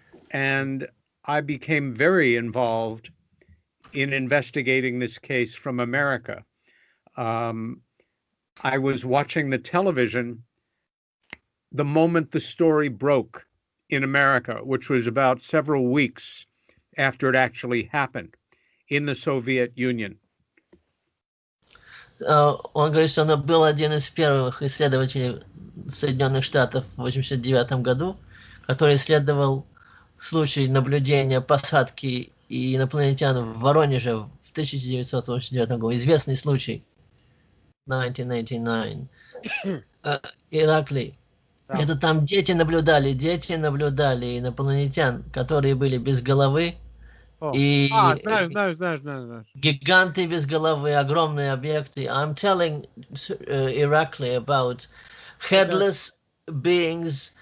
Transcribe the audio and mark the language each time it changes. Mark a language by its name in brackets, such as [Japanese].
[English] And I became very involved in investigating this case from America. I was watching the television the moment the story broke in America, which was about several weeks after it actually happened in the Soviet Union. [Russian] Он говорит, что он был один из первых исследователей Соединенных Штатов в 1989 году, который исследовал случай наблюдения посадки инопланетян в Воронеже в 1989 году. Известный случай. 1989. Ираклий. Да. Это там дети наблюдали инопланетян, которые были без головы. И знаю. гиганты без головы, огромные объекты. [English] I'm telling Irakli about headless beings,